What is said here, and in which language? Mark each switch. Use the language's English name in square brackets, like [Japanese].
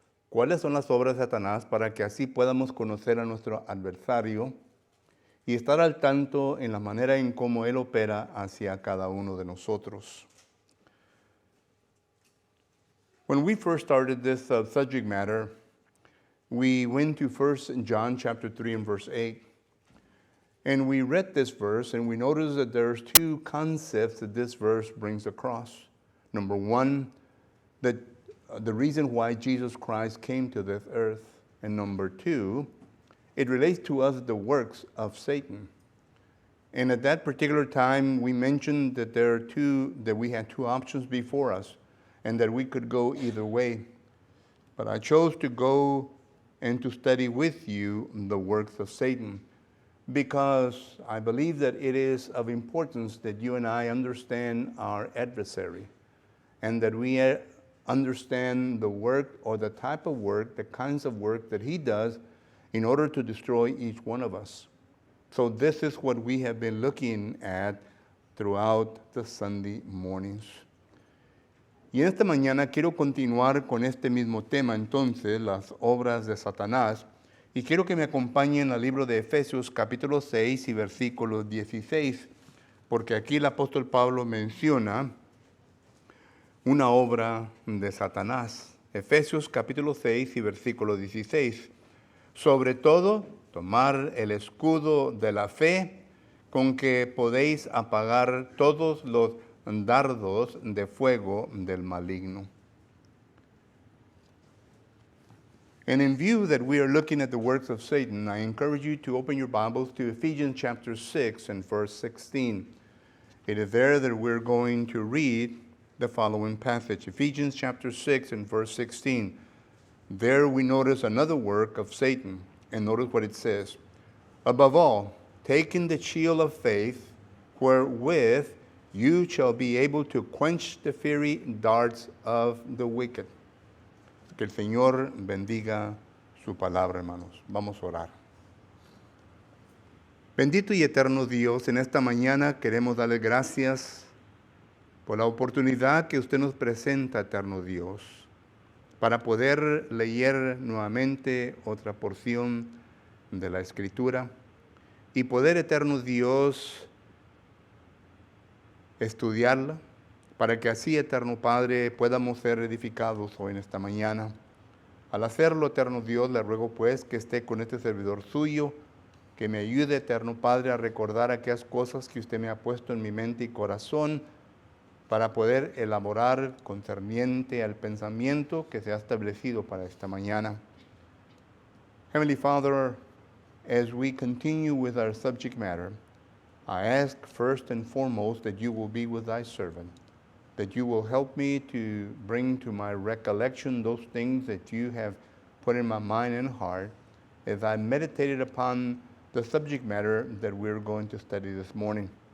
[Spanish] cuáles son las obras de Satanás para que así podamos conocer a nuestro adversario y estar al tanto en la manera en cómo él opera hacia cada uno de nosotros. [English] When we first started this subject matter, we went to 1 John chapter 3 and verse 8. And we read this verse and we noticed that there's two concepts that this verse brings across. Number one, that the reason why Jesus Christ came to this earth. And number two, it relates to us the works of Satan. And at that particular time, we mentioned that we had two options before us and that we could go either way. But I chose to go and to study with you the works of Satan because I believe that it is of importance that you and I understand our adversary and that we understand the work or the type of work, the kinds of work that he does in order to destroy each one of us. So this is what we have been looking at throughout the Sunday mornings. [Spanish] Y en esta mañana quiero continuar con este mismo tema, entonces, las obras de Satanás. Y quiero que me acompañen al libro de Efesios capítulo 6 y versículo 16, porque aquí el apóstol Pablo menciona una obra de Satanás. Efesios capítulo 6 y versículo 16. Sobre todo, tomar el escudo de la fe, con que podéis apagar todos los dardos de fuego del maligno. [English] And in view that we are looking at the works of Satan, I encourage you to open your Bibles to Ephesians chapter 6 and verse 16. It is there that we're going to read the following passage. Ephesians chapter 6 and verse 16. There we notice another work of Satan, and notice what it says. Above all, taking the shield of faith, wherewith you shall be able to quench the fiery darts of the wicked. [Spanish] Que el Señor bendiga su palabra, hermanos. Vamos a orar. Bendito y eterno Dios, en esta mañana queremos darle gracias por la oportunidad que usted nos presenta, eterno Dios, para poder leer nuevamente otra porción de la Escritura y poder, eterno Dios, estudiarla, para que así, eterno Padre, podamos ser edificados hoy en esta mañana. Al hacerlo, eterno Dios, le ruego pues que esté con este servidor suyo, que me ayude, eterno Padre, a recordar aquellas cosas que usted me ha puesto en mi mente y corazón, para poder elaborar concerniente al pensamiento que se ha establecido para esta mañana. [English] Heavenly Father, as we continue with our subject matter, I ask first and foremost that you will be with thy servant, that you will help me to bring to my recollection those things that you have put in my mind and heart as I meditated upon the subject matter that we're going to study this morning.